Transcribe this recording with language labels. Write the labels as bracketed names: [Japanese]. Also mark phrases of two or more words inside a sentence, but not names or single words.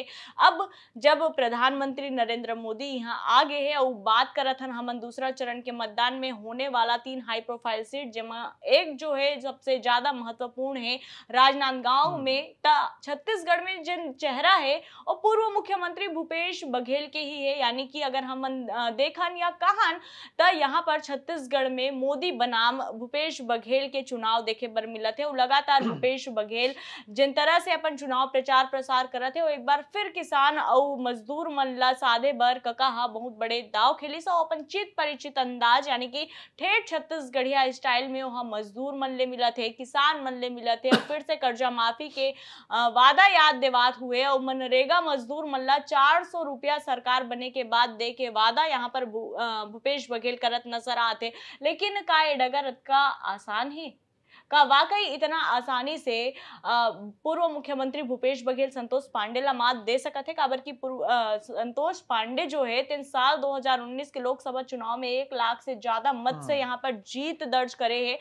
[Chhattisgarhi] अब जब प्रधानमंत्री नरेंद्र मोदी यहाँ आ गए हैं और बात करत हन हमन दूसरा चरण के मतदान में होने वाला 3 [English] high profile [Chhattisgarhi] सीट, जिसमें एक जो है सबसे ज्यादा महत्वपूर्ण है राजनांदगांव में, छत्तीसगढ़ में जिन चेहरा है और पूर्व मुख्यमंत्री भूपेश बघेल के ही है, यानी कि अगर हमन देखन या कहन तो यहाँ पर छत्तीसगढ़ में मोदी बनाम भूपेश बघेल के चुनाव देखे बर मिलत है। लगातार भूपेश बघेल जिन तरह से अपन चुनाव प्रचार प्रसार करत है, एक बार फिर किसान और मजदूर मन ला साधे बर कका हा बहुत बड़े दाव खेली सो अपन चित परिचित अंदाज यानी कि ठेठ छत्तीसगढ़िया स्टाइल में वहां मजदूर मन ले मिलत है, किसान मन ले मिलत है और फिर से कर्जा माफी के वादा याद देवात हुए और मनरेगा मजदूर मन ला 400 रुपया सरकार बने के बाद दे के वादा यहाँ पर भूपेश बघेल करत नजर आते। लेकिन का ये डगर का आसान है? का वाकई इतना आसानी से पूर्व मुख्यमंत्री भूपेश बघेल संतोष पांडे ला मात दे सकते? काबर की संतोष पांडे जो है 3 साल 2019 के लोकसभा चुनाव में 1 लाख से ज्यादा मत से यहाँ पर जीत दर्ज करे है।